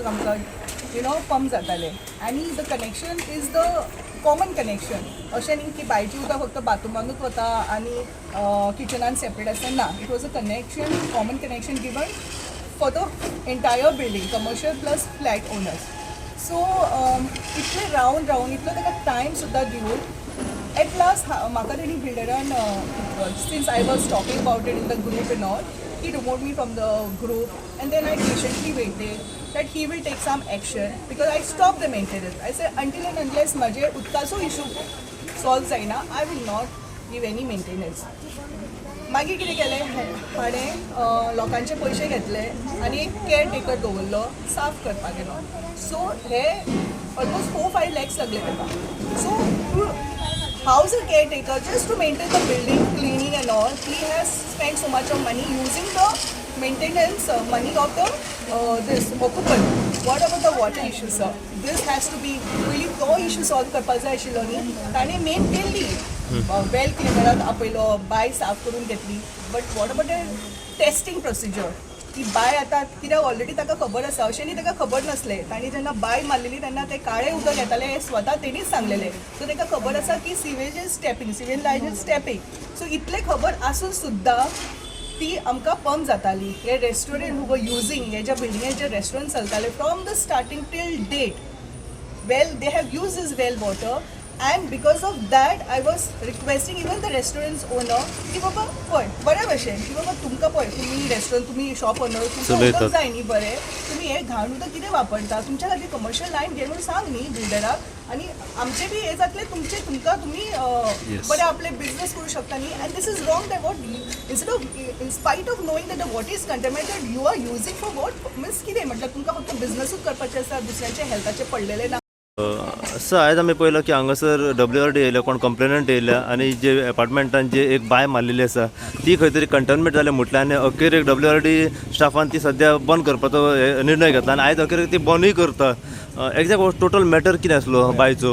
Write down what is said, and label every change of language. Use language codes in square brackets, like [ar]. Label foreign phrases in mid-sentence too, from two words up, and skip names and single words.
[kok] आमकां पंप जातालें आनी [en] the connection is the common connection [kok] अशें न्ही की बायचें उदक फक्त बाथरुमानूच वता आनी किचनान सेपरेट आसता ना [en] it was a connection common connection given for the entire building commercial plus flat owners so [kok] इतले रावन इतलो ताका टायम सुद्दां दिवन [en] at last [kok] म्हाका तेणी बिल्डरान [en] since I was talking about it in the group in all he removed me from the group and then I patiently waited that he will take some action because I stopped the maintenance. I said until and unless [kok] माझे उदकाचो [en] issue solve जायना I will not give any maintenance. [kok] मागीर कितें केलें हाणें लोकांचे पयशे घेतले आनी एक केअर टेकर दवरलो साफ करपाक गेलो सो हे ऑलमोस्ट 4-5 lakhs लागले ताका सो [en] house a caretaker just to maintain the building, cleaning and all. He has spent so much of money using the maintenance money of the this occupant. What about the water issue, sir? This has to be really [kok] तो [en] issue solve [kok] करपाक जाय आशिल्लो न्ही ताणें मेन केल्ली वेल क्लिनराक आपयलो बाय साफ करून घेतली [en] but what about the testing procedure [kok] ती बाय आतां कित्याक ऑलरेडी ताका खबर आसा अशें न्ही ताका खबर नासलें तांणी जेन्ना बाय मारलेली तेन्ना ते काळें उदक येतालें हें स्वता तेणीच सांगलेलें सो ताका खबर आसा की [en] sewage is stepping sewage line is stepping [kok] सो इतलें खबर आसून सुद्दां ती आमकां पंप जाताली हे रेस्टॉरंट वर युजींग हे ज्या बिल्डिंगेत जे रेस्टॉरंट चलताले [en] from the starting till date well they have use this well water and because of that I was requesting even the restaurant's owner की [kok] बाबा पळय बऱ्या भशेन की बाबा तुमकां पळय तुमी रेस्टॉरंट तुमी [en] shop owner [kok] तुमकां उदक जाय न्ही बरें तुमी हे घाण उदक कितें वापरता तुमच्या खातीर [en] commercial line [kok] घे म्हणून सांग न्ही बिल्डराक आनी आमचे बी हे जातले तुमचे तुमकां तुमी बरें आपले बिजनेस करूं शकता न्ही [en] and this is wrong that what instead of in spite of knowing that the what is contaminated you are using for what means [kok] कितें म्हटल्यार तुमकां फक्त बिजनसूच करपाचें आसा दुसऱ्यांचे हेल्थाचे पडलेले ना सर आयज आमी पळयलो की हांगासर WRD येयल्या कोण कंप्लेनंट येयल्या आनी जे एपार्टमेंटान जे एक बाय मारलेली आसा ती खंय तरी कंटेनमेंट जालें म्हटलें आनी अखेर एक WRD स्टाफान ती सद्या बंद करपाचो निर्णय घेतला आनी आयज अखेर ती बंदूय करता [en] exact total matter [kok] कितें आसलो बायचो.